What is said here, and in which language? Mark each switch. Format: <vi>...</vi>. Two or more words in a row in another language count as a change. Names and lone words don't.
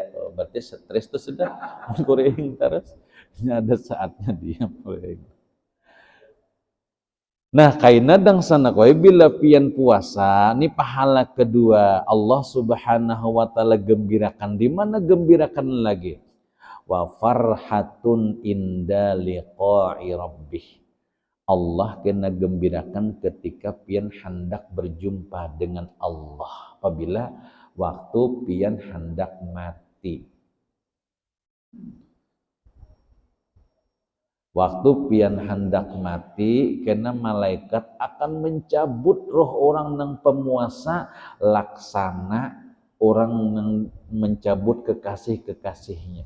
<bjn>Berarti stres tuh sudah kurihing terus. Ini ada saatnya dia kurihing. Nah, kaina dang sana kowe bila pian puasa, ini pahala kedua Allah</bjn> <ar>سبحانه وتعالى</ar> <bjn>gembirakan. Di mana gembirakan lagi?</bjn> <ar>وفرحة عند لقاء ربه.</ar> <bjn>Allah kena gembirakan ketika pian hendak berjumpa dengan Allah. Apabila waktu pian hendak mati. Waktu pian hendak mati, karena malaikat akan mencabut roh orang nang pemuasa laksana orang nang mencabut kekasih-kekasihnya.</bjn>